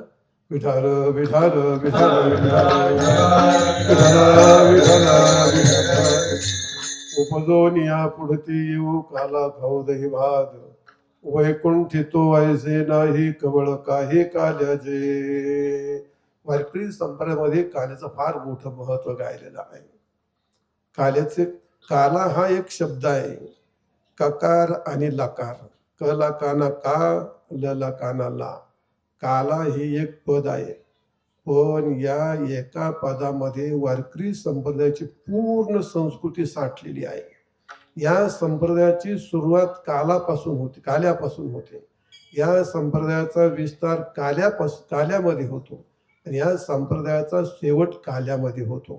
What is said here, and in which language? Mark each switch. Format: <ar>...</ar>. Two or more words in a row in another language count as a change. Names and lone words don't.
<mr>विठाल विठाल विठाल उपजोनिया पुढती येऊ काला खाऊ दही भात, वैकुंठी तो ऐसे नाही कवळ काही काल्याचे. वारकरी संप्रदायामध्ये काल्याचं फार मोठं महत्व गायलेलं आहे. काल्याचे, काला हा एक शब्द आहे, ककार आणि लकार. कला काना का, लला काना ला. काला ही एक पद आहे, पण या एका पदामध्ये वारकरी संप्रदायाची पूर्ण संस्कृती साठलेली आहे. या संप्रदायाची सुरुवात काल्यापासून होते. या संप्रदायाचा विस्तार काल्यामध्ये होतो आणि या संप्रदायाचा शेवट काल्यामध्ये होतो.</mr>